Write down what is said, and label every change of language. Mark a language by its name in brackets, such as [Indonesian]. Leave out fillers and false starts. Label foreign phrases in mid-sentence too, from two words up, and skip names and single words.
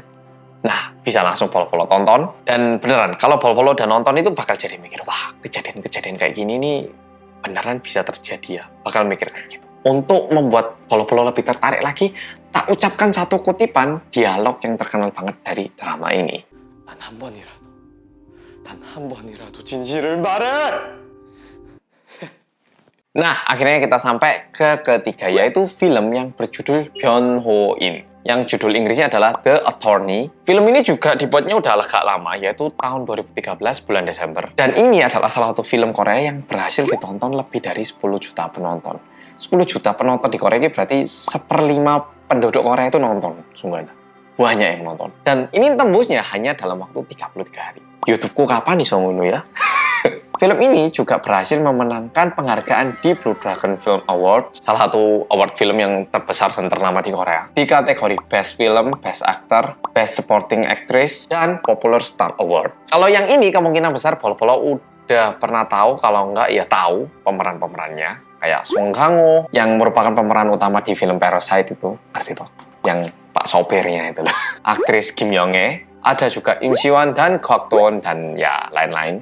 [Indonesian] Nah, bisa langsung polo-polo tonton. Dan beneran, kalau polo-polo udah nonton itu bakal jadi mikir, wah, kejadian-kejadian kayak gini nih beneran bisa terjadi ya. Bakal mikir kayak gitu. Untuk membuat polo-polo lebih tertarik lagi, tak ucapkan satu kutipan dialog yang terkenal banget dari drama ini. [Korean] 단 한 번이라도 진실을 말해! [Indonesian] Nah, akhirnya kita sampai ke ketiga, yaitu film yang berjudul Byun-ho-in. yang judul Inggrisnya adalah The Attorney. Film ini juga dibuatnya udah agak lama, yaitu tahun 2013 bulan Desember. Dan ini adalah salah satu film Korea yang berhasil ditonton lebih dari 10 juta penonton. 10 juta penonton di Korea ini berarti 1/5 penduduk Korea itu nonton, sungguh banyak yang nonton. Dan ini tembusnya hanya dalam waktu 33 hari. YouTubeku kapan nih songono ya? Film ini juga berhasil memenangkan penghargaan di Blue Dragon Film Award, salah satu award film yang terbesar dan ternama di Korea, di kategori Best Film, Best Actor, Best Supporting Actress, dan Popular Star Award. Kalau yang ini kemungkinan besar Polo udah pernah tahu, kalau enggak ya tahu pemeran-pemerannya. Kayak Song Kang-ho yang merupakan pemeran utama di film Parasite itu, arti itu, yang Pak sopirnya itu loh. Aktris Kim Young-hae, ada juga Im Si-won dan Kwak Do-won dan ya lain-lain.